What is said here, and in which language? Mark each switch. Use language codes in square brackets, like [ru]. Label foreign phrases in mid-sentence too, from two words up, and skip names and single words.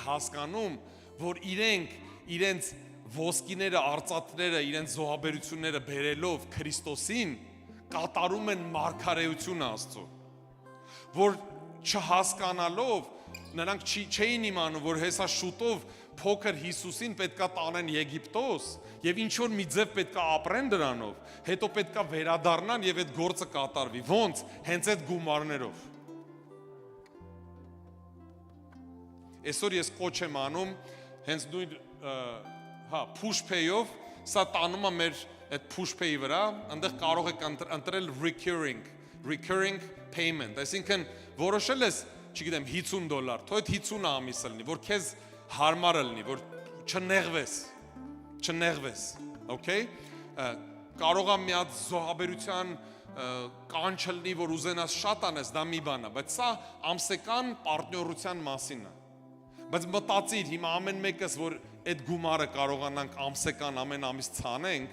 [hy] հասկանում, որ իրենց ոսկիները, արծաթները, իրենց զոհաբերությունները բերելով Քրիստոսին կատարում են մարգարեություն Աստծո, որ չհասկանալով նրանք չէին իմանում, որ հեսա շուտով փոքր Հիսուսին պետքա տանեն Եգիպտոս եւ ինչ որ մի ձև պետքա ապրեն դրանով, հետո պետքա վերադառնան եւ այդ գործը կատարվի։ Ոնց? Հենց այդ գումարներով։ Այսօր ես կոչ եմ անում հենց նույն push pay-ով, սա տանում է մեր այդ push pay-ի վրա, այնտեղ կարող եք ընտրել [en] recurring payment, [hy] այսինքն որոշել ես, չգիտեմ, $50, թող այդ 50 ամիսը լինի, որ քեզ հարմար լինի, որ չնեղվես, okay? Կարող է մի հատ զոհաբերության կանչ լինի, որ ուզենաս շատ անես, դա մի բան է, բայց սա ամսական պարտներության մասին է։ Բայց մտածիր, հիմա ամեն մեկս, որ այդ գումարը կարողանանք ամսական ամեն ամիս ցանենք,